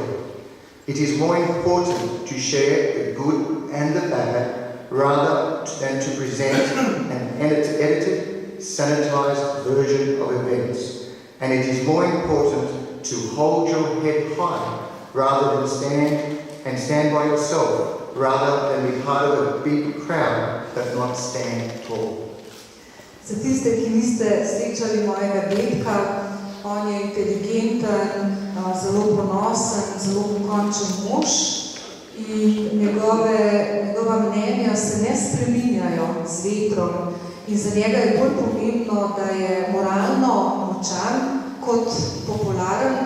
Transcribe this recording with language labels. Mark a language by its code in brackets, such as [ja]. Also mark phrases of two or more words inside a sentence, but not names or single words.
[en] It is more important to share the good and the bad rather than to present an edited, sanitized version of events. And it is more important to hold your head high rather than stand by yourself rather than be part of a big crowd but not stand tall. [sl] Za tiste, ki niste srečali mojega dedka, on je inteligenten, zelo ponosen, zelo pokončen mož in njegova mnenja se ne spreminjajo z vetrom in za njega je bolj pomembno, da je moralno močan kot popularen.